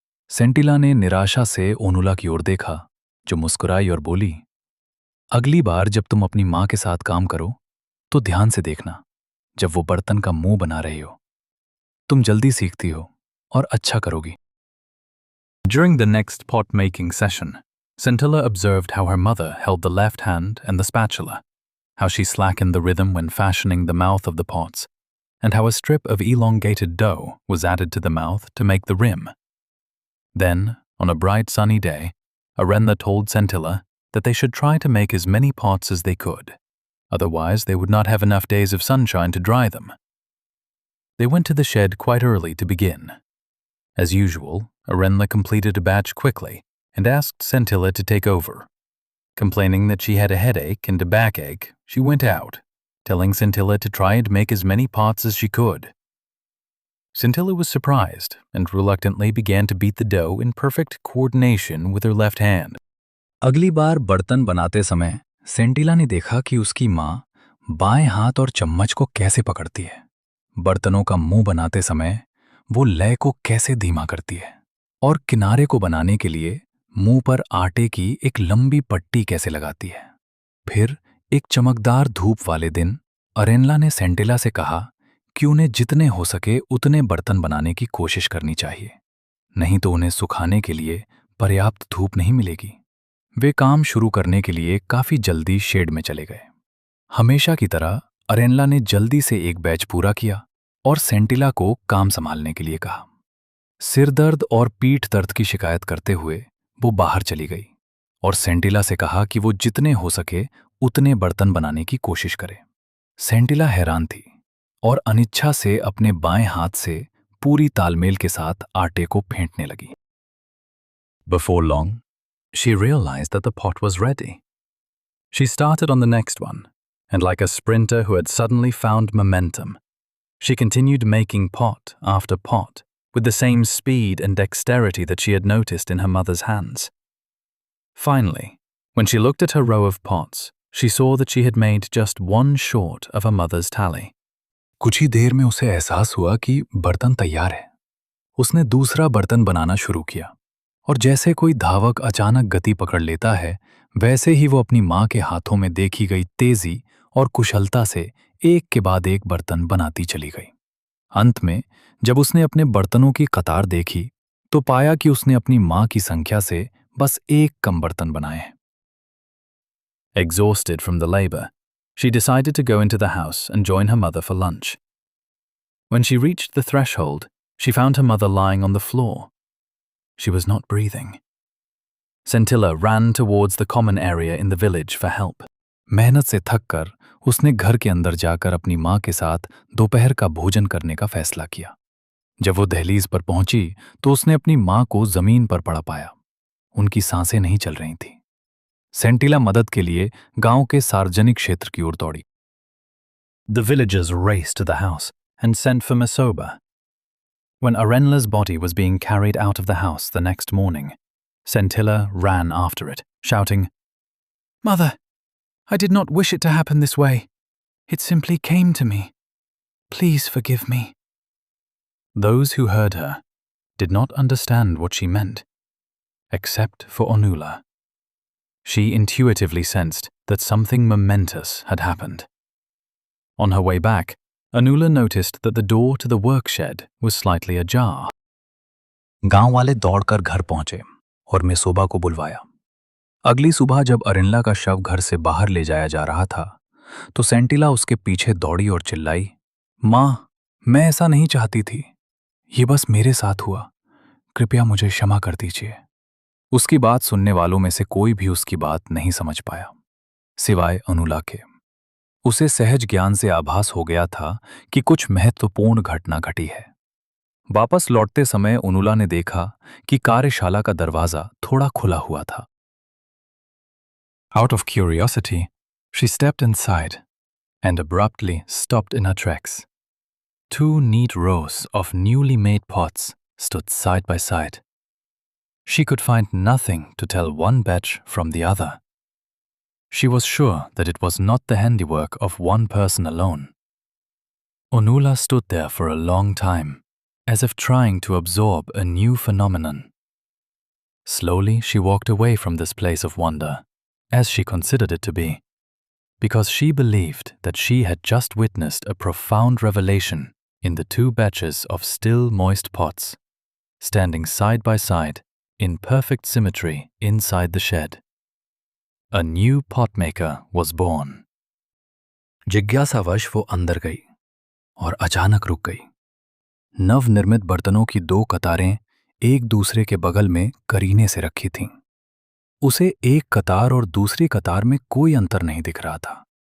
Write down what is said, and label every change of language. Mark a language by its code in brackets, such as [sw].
[hi] सेंटिला ने निराशा से ओनुला की ओर देखा, जो मुस्कुराई और बोली, अगली बार जब तुम अपनी माँ के साथ काम करो तो ध्यान से देखना, जब वो बर्तन का मुंह बना रही हो। तुम जल्दी सीखती हो और अच्छा करोगी। [en] During the next pot-making session, Scintilla observed how her mother held the left hand and the spatula, how she slackened the rhythm when fashioning the mouth of the pots, and how a strip of elongated dough was added to the mouth to make the rim. Then, on a bright sunny day, Arenla told Scintilla that they should try to make as many pots as they could. Otherwise, they would not have enough days of sunshine to dry them. They went to the shed quite early to begin. As usual, Arenla completed a batch quickly and asked Scintilla to take over. Complaining that she had a headache and a backache, she went out, telling Scintilla to try and make as many pots as she could. Scintilla was surprised and reluctantly began to beat the dough in perfect coordination with her left hand. [hi] अगली बार बर्तन बनाते समय सेंटिला ने देखा कि उसकी माँ बाएं हाथ और चम्मच को कैसे पकड़ती है। बर्तनों का मुंह बनाते समय वो लय को कैसे धीमा करती है और किनारे को बनाने के लिए मुंह पर आटे की एक लंबी पट्टी कैसे लगाती है। फिर एक चमकदार धूप वाले दिन अरेनला ने सेंटिला से कहा कि उन्हें जितने हो सके उतने बर्तन बनाने की कोशिश करनी चाहिए, नहीं तो उन्हें सुखाने के लिए पर्याप्त धूप नहीं मिलेगी। वे काम शुरू करने के लिए काफी जल्दी शेड में चले गए। हमेशा की तरह अरेनला ने जल्दी से एक बैच पूरा किया और सेंटिला को काम संभालने के लिए कहा। सिर दर्द और पीठ दर्द की शिकायत करते हुए वो बाहर चली गई और सेंटिला से कहा कि वो जितने हो सके उतने बर्तन बनाने की कोशिश करे। सेंटिला हैरान थी और अनिच्छा से अपने बाएं हाथ से पूरी तालमेल के साथ आटे को फेंटने लगी। [en] Before long, she realized that the pot was ready. She started on the next one, and like a sprinter who had suddenly found momentum, she continued making pot after pot with the same speed and dexterity that she had noticed in her mother's hands. Finally, when she looked at her row of pots, she saw that she had made just one short of her mother's tally. [hi] कुछ ही देर में उसे एहसास हुआ कि बर्तन तैयार है। उसने दूसरा बर्तन बनाना शुरू किया और जैसे कोई धावक अचानक गति पकड़ लेता है, वैसे ही वो अपनी माँ के हाथों में देखी गई तेजी और कुशलता से एक के बाद एक बर्तन बनाती चली गई। अंत में जब उसने अपने बर्तनों की कतार देखी तो पाया कि उसने अपनी माँ की संख्या से बस एक कम बर्तन बनाए हैं। [en] Exhausted from the labor, she decided to go into the house and join her mother for lunch. When she reached the threshold, she found her mother lying on the floor. She was not breathing. Scintilla ran towards the common area in the village for help. [hi] मेहनत से थककर उसने घर के अंदर जाकर अपनी माँ के साथ दोपहर का भोजन करने का फैसला किया। जब वो दहलीज पर पहुंची तो उसने अपनी माँ को जमीन पर पड़ा पाया। उनकी सांसें नहीं चल रही थीं। सेंटिला मदद के लिए गांव के सार्वजनिक क्षेत्र की ओर दौड़ी। [en] The villagers raced to the house and sent for Masoba. When Arenla's body was being carried out of the house the next morning, Scintilla ran after it, shouting, "Mother, I did not wish it to happen this way. It simply came to me. Please forgive me." Those who heard her did not understand what she meant, except for Onula. She intuitively sensed that something momentous had happened. On her way back, Onula noticed that the door to the work shed was slightly ajar. [hi] गांव वाले दौड़कर घर पहुंचे और मेसोबा को बुलवाया। अगली सुबह जब अरेनला का शव घर से बाहर ले जाया जा रहा था, तो सेंटिला उसके पीछे दौड़ी और चिल्लाई, "माँ, मैं ऐसा नहीं चाहती थी। ये बस मेरे साथ हुआ। कृपया मुझे क्षमा कर दीजिए।" उसकी बात सुनने वालों में से कोई भी उसकी बात नहीं समझ पाया, सिवाय अनुला के। उसे सहज ज्ञान से आभास हो गया था कि कुछ महत्वपूर्ण घटना घटी है। वापस लौटते समय अनुला ने देखा कि कार्यशाला का दरवाजा थोड़ा खुला हुआ था। [en] Out of curiosity, she stepped inside and abruptly stopped in her tracks. Two neat rows of newly made pots stood side by side. She could find nothing to tell one batch from the other. She was sure that it was not the handiwork of one person alone. Onula stood there for a long time, as if trying to absorb a new phenomenon. Slowly, she walked away from this place of wonder as she considered it to be, because she believed that she had just witnessed a profound revelation in the two batches of still moist pots, standing side by side in perfect symmetry inside the shed. A new pot maker was born. [hi] जिज्ञासावश वो अंदर गई और अचानक रुक गई। नवनिर्मित बर्तनों की दो कतारें एक दूसरे के बगल में करीने से रखी थीं। उसे एक कतार और दूसरी कतार में कोई अंतर नहीं दिख रहा था।